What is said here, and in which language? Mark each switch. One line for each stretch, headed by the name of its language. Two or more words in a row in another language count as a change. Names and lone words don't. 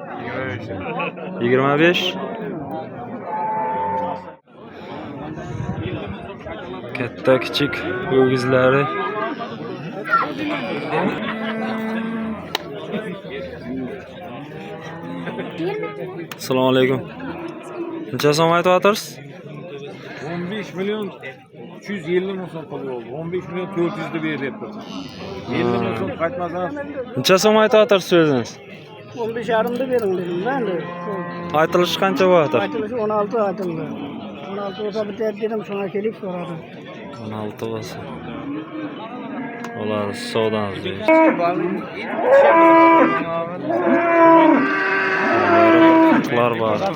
Uzbek: 25. Katta kichik o'gizlari. Assalomu alaykum. Necha so'm aytyapsiz? 15 milyon 350 ming so'm pul oldu. 15 milyon 400 de beryapti. 50 ming so'm qaytmasa. Necha so'm aytyapsiz o'zingiz?
Turkish: 15,5'da verin dedim ben de.
Uzbek: Aytilishi qancha bo'lyapti? Aytilishi 16 aytildi. 16 olsa bitar dedim, sonra kelib so'radim. 16 bo'lsa. Ular savdodan deydi. Qutlar bor.